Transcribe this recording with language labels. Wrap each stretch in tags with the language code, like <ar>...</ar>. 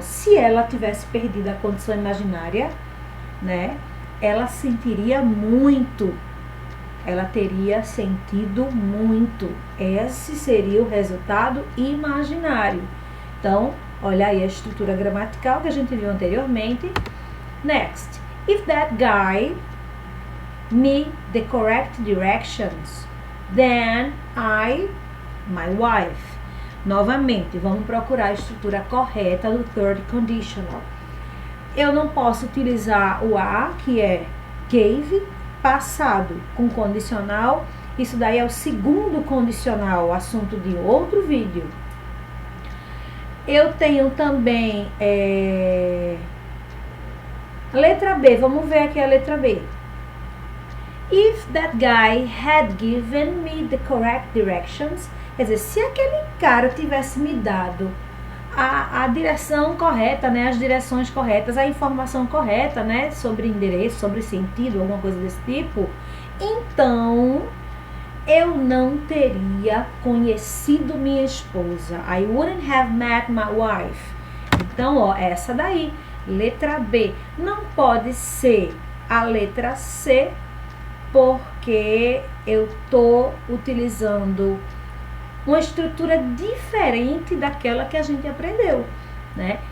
<pt>Se ela tivesse perdido a condição imaginária, né? Ela sentiria muito. Ela teria sentido muito. Esse seria o resultado imaginário. Então, olha aí a estrutura gramatical que a gente viu anteriormente.</pt> <en>Next. If that guy me the correct directions, then my wife.</en> <pt>Novamente, vamos procurar a estrutura correta do third conditional. Eu não posso utilizar o a, que é gave, passado com condicional. Isso daí é o segundo condicional, assunto de outro vídeo. Eu tenho também a letra B, vamos ver aqui a letra B.</pt> <en>If that guy had given me the correct directions,</en> <pt>quer dizer, se aquele cara tivesse me dado a direção correta, né, as direções corretas, a informação correta, né, sobre endereço, sobre sentido, alguma coisa desse tipo, então eu não teria conhecido minha esposa.</pt> <en>I wouldn't have met my wife.</en> <pt>Então, ó, essa daí, letra B, não pode ser a letra C, porque eu tô utilizando uma estrutura diferente daquela que a gente aprendeu, né?</pt>